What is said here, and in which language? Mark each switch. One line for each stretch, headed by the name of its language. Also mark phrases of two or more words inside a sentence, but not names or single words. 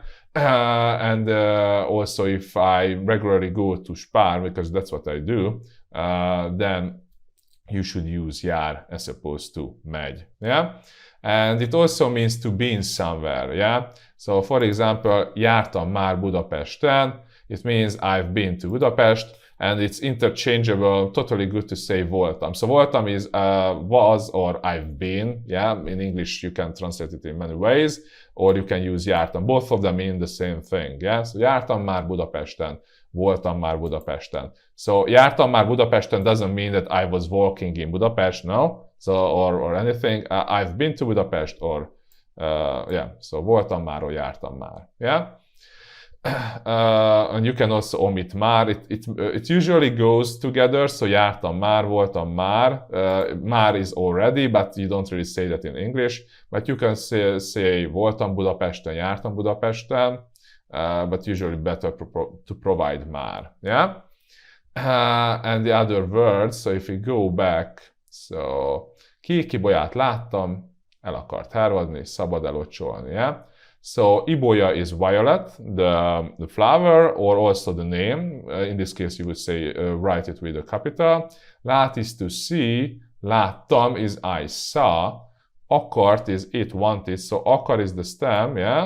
English: And also if I regularly go to Spár, because that's what I do, then you should use jár as opposed to megy, yeah? And it also means to be in somewhere, yeah? So for example,
Hungarian: jártam már Budapesten,
English: it means I've been to Budapest, and it's interchangeable, totally good to say voltam. So voltam is was or I've been, yeah? In English you can translate it in many ways, or you can use jártam. Both of them mean the same thing, yeah?
Hungarian: So jártam már Budapesten, voltam már Budapesten.
English: So
Hungarian: jártam már Budapesten
English: doesn't mean that I was walking in Budapest, no? So, or anything, I've been to Budapest, or, yeah, so
Hungarian: voltam már,
English: or
Hungarian: jártam már,
English: yeah? And you can also omit már, it usually goes together, so
Hungarian: jártam már, voltam már,
English: már is already, but you don't really say that in English, but you can say
Hungarian: voltam Budapesten, jártam Budapesten,
English: but usually better to provide már, yeah? And the other words, so if we go back, so,
Hungarian: ki-ibolyát láttam, el akart hervadni, szabad elocsolni,
English: yeah? So, ibolya is violet, the flower, or also the name. In this case, you would say, write it with a capital. Lát is to see, láttam is I saw, akart is it wanted, so akar is the stem, yeah?